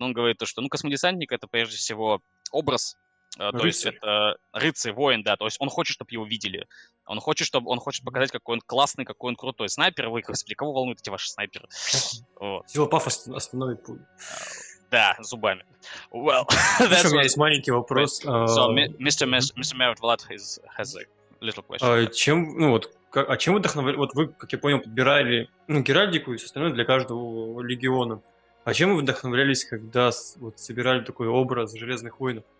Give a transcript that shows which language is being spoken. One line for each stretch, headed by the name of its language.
Russian: Но он говорит, то, что космодесантник — это прежде всего образ. То есть это рыцарь, воин, да, то есть он хочет, чтобы его видели. Он хочет показать, какой он классный, какой он крутой снайпер. Вы, господи, кого волнуют эти ваши снайперы? Всего пафос остановит пулю. Да, зубами.
English: Well,
Russian: у меня есть маленький вопрос.
English: So, Mr. Merrett Vlad has a little question.
Russian: Чем вдохновляли? Вот вы, как я понял, подбирали геральдику и все остальное для каждого легиона. А чем вы вдохновлялись, когда собирали такой образ железных воинов?